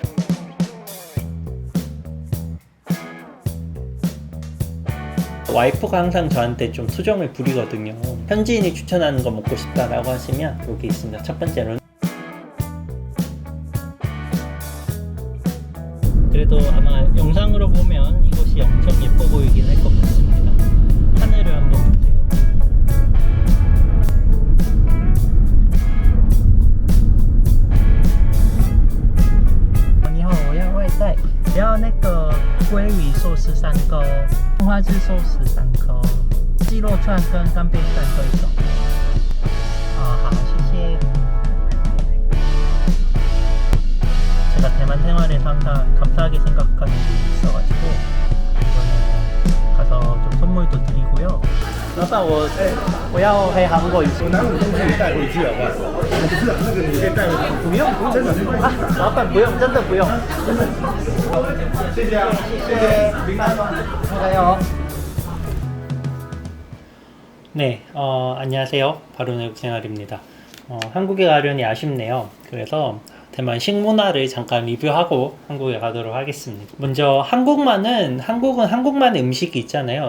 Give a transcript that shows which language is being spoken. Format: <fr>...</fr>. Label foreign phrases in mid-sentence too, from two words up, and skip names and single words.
<ko>와이프가 항상 저한테 좀 투정을 부리거든요. 현지인이 추천하는 거 먹고 싶다라고 하시면 여기 있습니다. 첫 번째로는 그래도 아마 영상으로 보면 이곳이 엄청 예뻐 보이긴 할 것 같습니다. 하늘을 한번 보세요.</ko> <zh>你好，我要外带，不要那个鲑鱼寿司3个哦，葱花枝寿司3颗哦，鸡肉串跟干贝串各一种。好，谢谢。</zh> <ko>제가 대만 생활에서 항상 감사하게 생각하는 게 있어가지고 이거는 가서 좀 선물도 드리고요.</ko> <zh>老板，我要回韩国语。我拿你东西带回去好不好？不是那个你可以带回去。不用，真的没关系。老板不用，真的不用。谢谢啊，谢谢，平安吗？加油。</zh> <ko>네, 안녕하세요. 바로내국생활입니다. 한국에 가려니 아쉽네요. 그래서 대만 식문화를 잠깐 리뷰하고 한국에 가도록 하겠습니다. 먼저 한국은 한국만의 음식이 있잖아요.</ko>